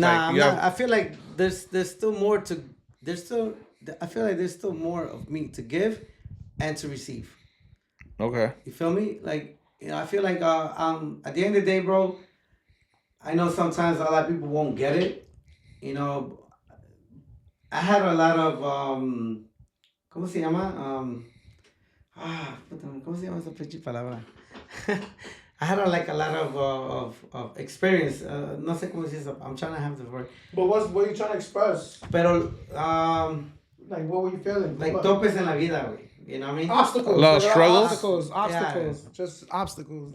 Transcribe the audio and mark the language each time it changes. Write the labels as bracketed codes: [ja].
[en] I feel like there's still more to I feel like there's still more of me to give and to receive. Okay. You feel me? Like, I feel like at the end of the day, bro, I know sometimes a lot of people won't get it. I had a lot of ¿cómo se llama? [es] ¿Cómo se llama esa pinche palabra? [en] I had a lot of experience. No sé cómo se dice. I'm trying to have the word. But what are you trying to express? [es] Pero [en] like, what were you feeling? Like topes en la vida, güey. You know what I mean? Obstacles. A lot of struggles? Obstacles. Just obstacles.